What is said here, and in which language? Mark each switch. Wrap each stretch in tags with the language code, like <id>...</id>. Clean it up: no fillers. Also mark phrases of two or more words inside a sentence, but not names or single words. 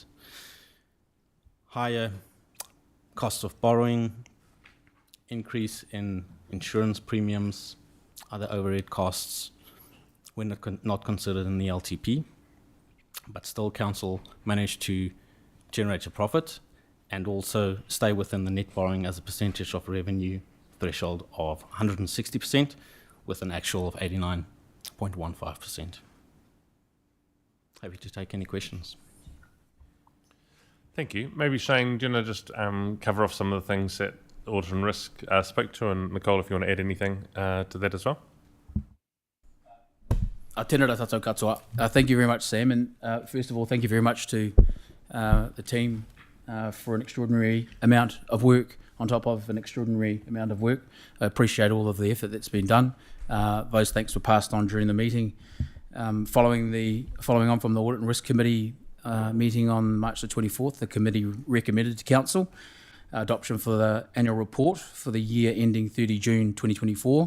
<en>Higher cost of borrowing, increase in insurance premiums, other overhead costs were not considered in the LTP, but still council managed to generate a profit and also stay within the net borrowing as a percentage of revenue threshold of 160% with an actual of 89.15%. Happy to take any questions. Thank you. Maybe Shane, do you want to just cover off some of the things that Audit and Risk spoke to, and Nicole, if you want to add anything to that as well.</en> <mi>Tēnā tātou katoa.</mi> <en>Thank you very much, Sam, and first of all, thank you very much to the team for an extraordinary amount of work on top of an extraordinary amount of work. I appreciate all of the effort that's been done. Those thanks were passed on during the meeting. Following on from the Audit and Risk Committee meeting on March the 24th, the committee recommended to Council adoption for the annual report for the year ending 30 June 2024.</en>